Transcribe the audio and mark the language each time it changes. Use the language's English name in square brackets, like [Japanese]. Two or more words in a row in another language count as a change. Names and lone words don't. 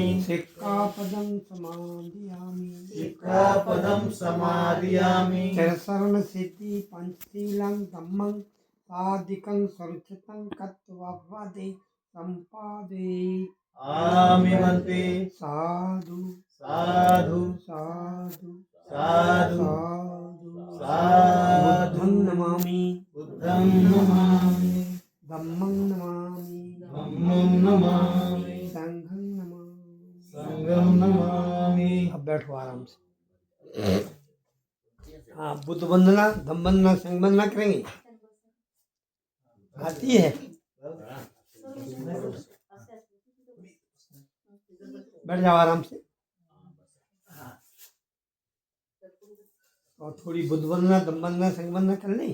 [Pali] सिक्खापदं समादियामि सिक्खापदं समादियामि चिरशरण सिद्धि पंचशीलं धम्मं साधिकं सुरक्षितं कत्ववदे संपादे आमि वन्दे साधु साधु साधु साधु साधु साधु बुद्धं नमामि बुद्धं नमामि धम्मं नमामि धम्मं नमामि संघं नमामि संघं नमामि। [Hindi] अब बैठो आराम से। हाँ बुद्ध वंदना धम्म वंदना संघ वंदना करेंगे आती है बैठ जाओ आराम से और थोड़ी बुद्ध वंदना धम्म वंदना संघ वंदना कर लें